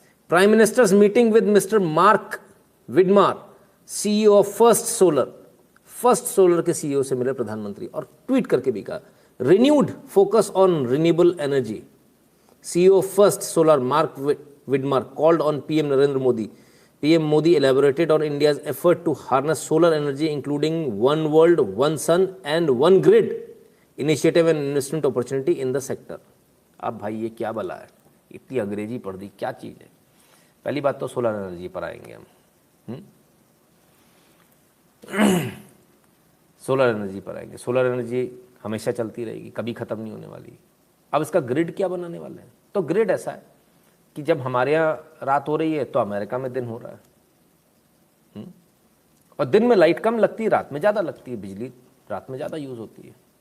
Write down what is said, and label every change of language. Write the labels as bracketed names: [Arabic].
[Hindi] Prime ministers meeting with mister mark विडमार, CEO of first solar के CEO से मिले प्रधानमंत्री और ट्वीट करके भी कहा renewed focus on renewable energy. [English] CEO of First Solar Mark Widmar called on PM Narendra Modi. PM Modi elaborated on India's effort to harness solar energy, including One World, One Sun and One Grid initiative and investment opportunity in the sector. [Hindi] अब भाई ये क्या बला है, इतनी अंग्रेजी पढ़ दी, क्या चीज़ है। पहली बात तो सोलर एनर्जी पर आएंगे हम, सोलर एनर्जी पर आएंगे। सोलर एनर्जी हमेशा चलती रहेगी, कभी ख़त्म नहीं होने वाली। अब इसका ग्रिड क्या बनाने वाले हैं, तो ग्रिड ऐसा है कि जब हमारे यहाँ रात हो रही है तो अमेरिका में दिन हो रहा है, और दिन में लाइट कम लगती है, रात में ज़्यादा लगती है, बिजली रात में ज़्यादा यूज़ होती है।